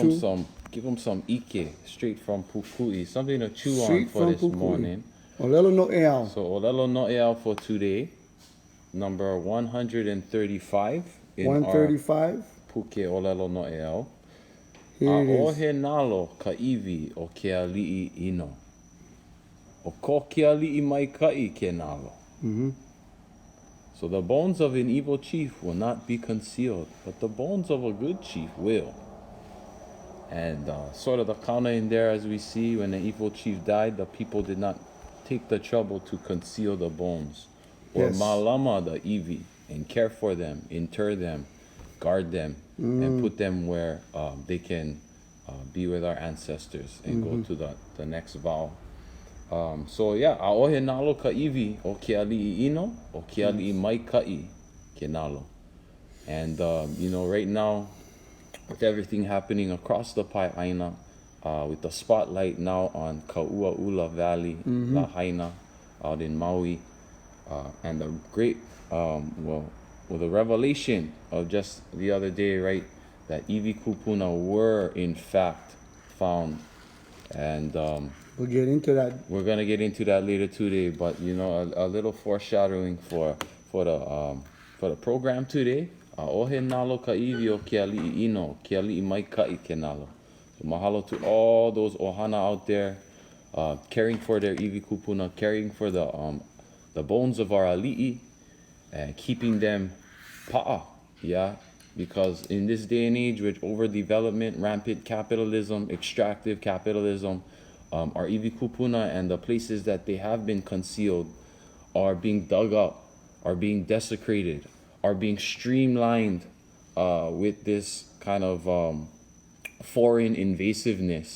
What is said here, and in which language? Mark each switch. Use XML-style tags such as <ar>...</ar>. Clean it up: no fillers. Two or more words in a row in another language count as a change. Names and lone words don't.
<en>give them some ike straight from Pukui, something to chew on Straight for from this Pukui. morning. Olelo No'eau. So Olelo No'eau for today, number 135 in 135. our Puke Olelo No'eau. Here it is.</en> <haw>Aohe nalo ka iwi o ke ali'i ino. O ko ke ali'i mai ka'i ke nalo.</haw> <en>So the bones of an evil chief will not be concealed, but the bones of a good chief will. And sort of the counter in there, as we see, when the evil chief died, the people did not take the trouble to conceal the bones. Or Yes. malama the iwi, and care for them, inter them, guard them, and put them where they can be with our ancestors and go to the next vow. So yeah,</en> <haw>aohe nalo ka iwi o ke ali'i ino, o ke ali'i mai ka'i ke nalo.</haw> <en>And you know, right now, with everything happening across the Pai'aina, with the spotlight now on Kaua'ula Valley, Lahaina, out in Maui, and the great, well, the revelation of just the other day, right, that</en> <haw>iwi kupuna</haw> <en>were in fact found. And We'll get into that. we're gonna get into that later today, but you know, a little foreshadowing for the program today.</en> <haw>Aohe nalo ka iwi o ke ali'i ino, ke ali'i mai ka'i ke nalo.</haw> <en>So mahalo to all those ohana out there, caring for their</en> <haw>iwi kupuna,</haw> <en>caring for the bones of our ali'i, and keeping them pa'a, yeah. Because in this day and age with overdevelopment, rampant capitalism, extractive capitalism, our</en> <haw>iwi kupuna</haw> <en>and the places that they have been concealed are being dug up, are being desecrated, are being streamlined with this kind of foreign invasiveness.</en>